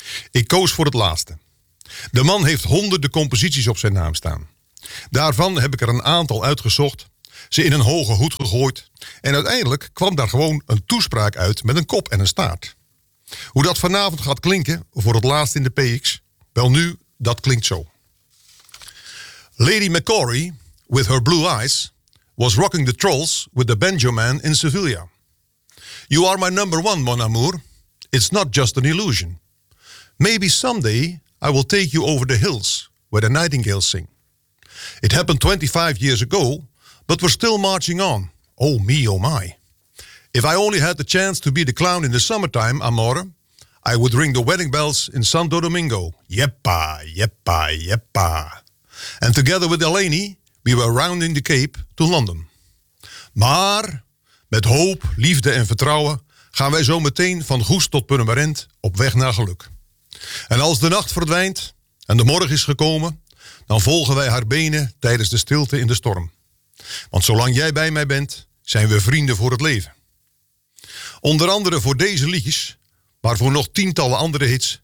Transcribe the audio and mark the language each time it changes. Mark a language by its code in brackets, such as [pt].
[nl] Ik koos voor het laatste. De man heeft honderden composities op zijn naam staan. Daarvan heb ik er een aantal uitgezocht, ze in een hoge hoed gegooid... en uiteindelijk kwam daar gewoon een toespraak uit met een kop en een staart. Hoe dat vanavond gaat klinken voor het laatst in de PX? Wel nu, dat klinkt zo. [en] Lady Macquarie, with her blue eyes, was rocking the trolls with the banjo man in Sevilla. You are my number one, [fr] mon amour. [en] It's not just an illusion. Maybe someday I will take you over the hills where the nightingales sing. It happened 25 years ago, but we're still marching on. Oh me, oh my. If I only had the chance to be the clown in the summertime, amore, I would ring the wedding bells in Santo Domingo. Yepa, yepa, yepa. And together with Eleni, we were rounding the Cape to London. [nl] Maar, met hoop, liefde en vertrouwen, gaan wij zo meteen van Goes tot Purmerend op weg naar geluk. En als de nacht verdwijnt en de morgen is gekomen... dan volgen wij haar benen tijdens de stilte in de storm. Want zolang jij bij mij bent, zijn we vrienden voor het leven. Onder andere voor deze liedjes, maar voor nog tientallen andere hits...